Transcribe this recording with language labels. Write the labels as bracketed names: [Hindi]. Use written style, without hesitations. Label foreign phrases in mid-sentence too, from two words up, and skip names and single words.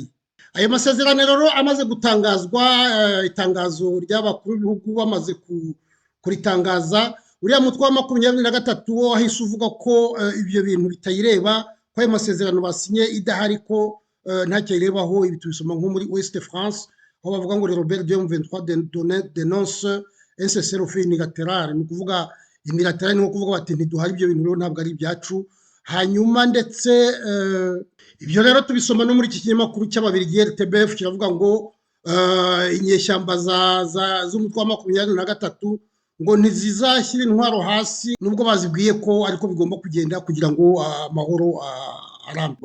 [Kinyarwanda] Ayo masezerano rero amaze gutangazwa, itangazo ry'abakuru b'ibihugu bamaze kuritangaza, uriya mutwe wa 23 wo wahise uvuga ko ibyo bintu bitayireba, ko ayo masezerano basinye idahari ko ntacyo irebaho. Ibi tubisoma nko muri Ouest France aho bavuga ngo Robert M23 [French] dénonce un cessez-le-feu unilatéral. [Kinyarwanda] Ni ukuvuga unilatéral ni ukuvuga bati ntiduhari ibyo bintu rero ntabwo ari ibyacu. Hanyuma ndetse ibyo rero tubisoma no muri iki kinyamakuru cy'Ababiligi RTBF kiravuga ngo inyeshyamba z'umutwe wa 23 ngo ntizizashyira intwaro hasi nubwo bazibwiye ko ariko bigomba kugenda kugira ngo amahoro arambe.